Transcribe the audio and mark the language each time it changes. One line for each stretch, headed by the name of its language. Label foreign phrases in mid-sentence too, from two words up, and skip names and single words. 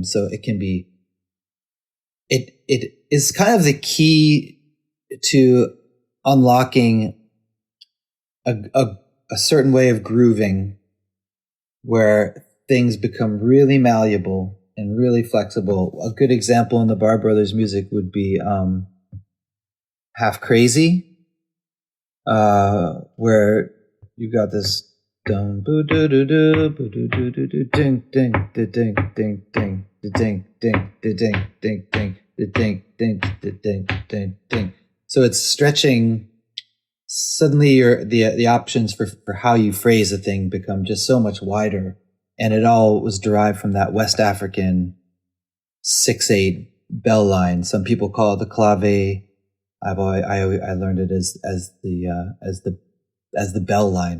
English: So it can be, it is kind of the key to unlocking a certain way of grooving where things become really malleable and really flexible. A good example in the Barr Brothers music would be Half Crazy, where you got this dum boo doo doo doo boo doo doo doo doo ding ding da ding ding ding da ding ding da ding ding ding da ding ding da ding ding ding. So it's stretching. Suddenly the options for how you phrase a thing become just so much wider. And it all was derived from that West African 6/8 bell line. Some people call it the clave. I learned it as the bell line.